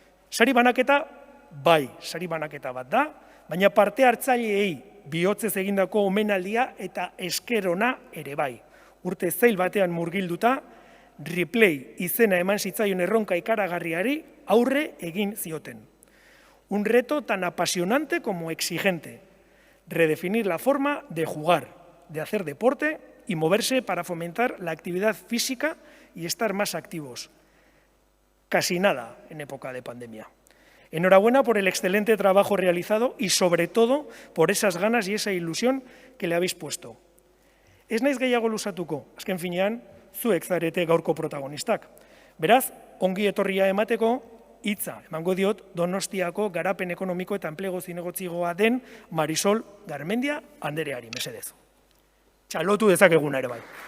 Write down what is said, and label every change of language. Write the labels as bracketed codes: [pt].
[eu] Sari banaketa, bai, sari banaketa bat da, baina parte hartzaileei bihotzez egindako omenaldia eta eskerona ere bai. Urte zail batean murgilduta, Replay izena eman zitzaion erronka ikaragarriari aurre egin zioten. [es] Un reto tan apasionante como exigente. Redefinir la forma de jugar, de hacer deporte y moverse para fomentar la actividad física y estar más activos. Casi nada en época de pandemia. Enhorabuena por el excelente trabajo realizado y, sobre todo, por esas ganas y esa ilusión que le habéis puesto. [eu] Ez naiz gehiago luzatuko, azken finean, zuek zarete gaurko protagonistak. Beraz, ongi etorria emateko, hitza emango diot Donostiako garapen ekonomiko eta enplegu zinegotzigoa den Marisol Garmendia andereari, mesedez. Txalotu dezakeguna ere bai.